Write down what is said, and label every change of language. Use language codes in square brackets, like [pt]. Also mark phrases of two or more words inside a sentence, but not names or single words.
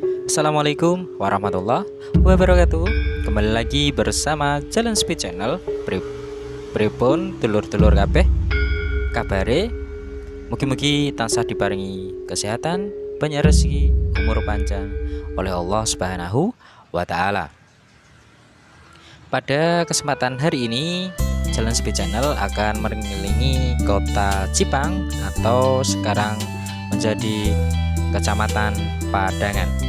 [ar] Assalamualaikum warahmatullahi wabarakatuh. [id] Kembali lagi bersama Jalan Speed Channel. [jv] Pripun dulur-dulur kabeh kabare? Mugi-mugi tansah diparingi [id] kesehatan, banyak rezeki, umur panjang oleh Allah [ar] Subhanahu wa taala. [id] Pada kesempatan hari ini, Jalan Speed Channel akan mengelilingi kota Cipang atau sekarang menjadi Kecamatan Padangan.